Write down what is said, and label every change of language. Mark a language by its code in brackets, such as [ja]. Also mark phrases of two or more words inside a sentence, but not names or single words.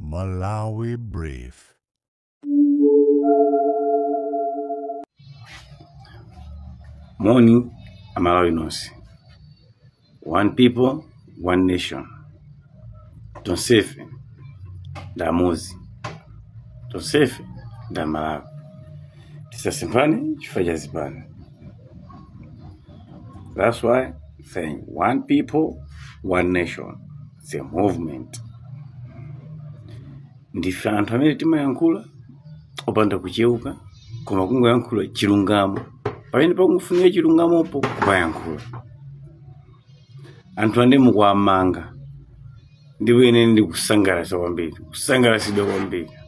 [en] Malawi Brief. Morning, [ny] Malawi nonse. [en] One people, one nation. [ny] Tonsefe, da Muzi. Tonsefe, da Malawi. Tisasimpane, chifukwa zipane. [en] That's why saying one people, one nation. It's a movement. [ny] Ndife anthu amene timayankhula opanda kucheuka, koma kungoyankhula chilungamo. Pamene pakufunika chilungamopo kupayankhula. Anthu ane mukuamanga ndipo ine ndi kusangalatsa kwambiri, kusangalatsidwa kwambiri.